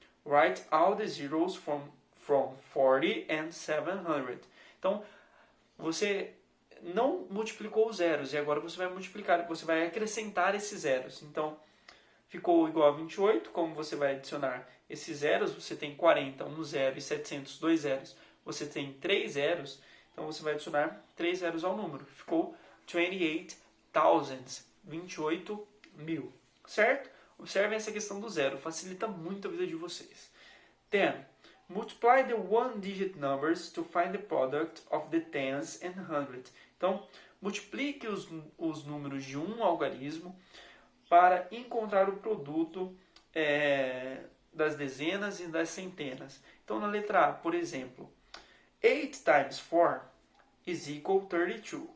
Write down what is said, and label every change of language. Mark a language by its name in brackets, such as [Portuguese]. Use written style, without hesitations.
[English] Write all the zeros from 40 and 700. [Portuguese] Então, você não multiplicou os zeros e agora você vai multiplicar, você vai acrescentar esses zeros. Então, ficou igual a 28. Como você vai adicionar esses zeros? Você tem 40, 1 zero, e 700, 2 zeros. Você tem 3 zeros, então você vai adicionar 3 zeros ao número. Ficou 28,000, 28 mil, certo? Observem essa questão do zero, facilita muito a vida de vocês. 10. [English] Multiply the one-digit numbers to find the product of the tens and hundreds. [Portuguese] Então, multiplique os números de um algarismo para encontrar o produto das dezenas e das centenas. Então, na letra A, por exemplo, [English] 8 times 4 is equal 32.